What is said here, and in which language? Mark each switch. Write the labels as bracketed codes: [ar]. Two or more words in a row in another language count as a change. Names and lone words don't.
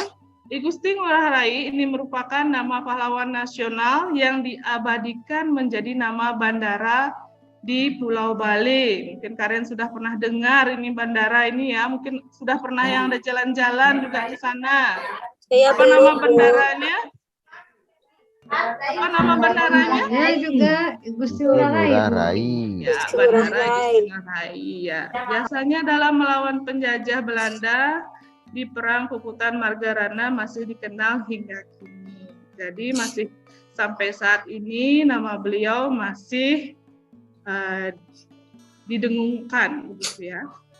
[id] I Gusti Ngurah Rai ini merupakan nama pahlawan nasional yang diabadikan menjadi nama bandara di Pulau Bali. Mungkin kalian sudah pernah dengar ini bandara ini ya. Mungkin sudah pernah yang ada jalan-jalan juga di sana. Apa nama bandaranya? Apa nama bandaranya? Ya juga Gusti Ngurah Rai. Ngurah Bu. Rai. Ya, bandara Gusti Ngurah Rai. Ya. Biasanya dalam melawan penjajah Belanda di Perang Puputan Margarana masih dikenal hingga kini. Jadi masih sampai saat ini nama beliau masih didengungkan, begitu ya.